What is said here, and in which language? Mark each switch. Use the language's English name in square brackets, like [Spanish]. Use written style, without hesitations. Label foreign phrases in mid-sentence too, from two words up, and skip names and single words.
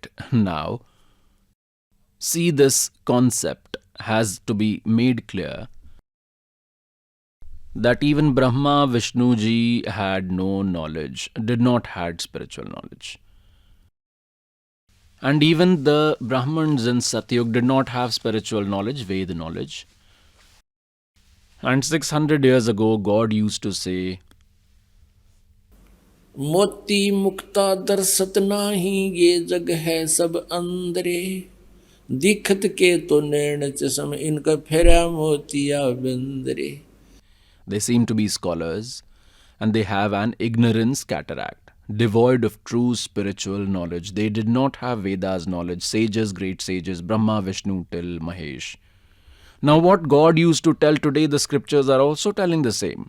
[English] Now, see, this concept has to be made clear that even Brahma, Vishnu ji had no knowledge, did not had spiritual knowledge. And even the Brahmins in Satyug did not have spiritual knowledge, Veda knowledge. And 600 years ago, God used to say, [Hindi] मोती मुक्ता दर्शत नाही, ये जग है सब अंदरे, दिखत के तो नैन चश्म, इनका फेरा मोतिया बंदरे. [English] They seem to be scholars and they have an ignorance cataract, devoid of true spiritual knowledge. They did not have Vedas knowledge, sages, great sages, Brahma, Vishnu till Mahesh. Now what God used to tell today, the scriptures are also telling the same.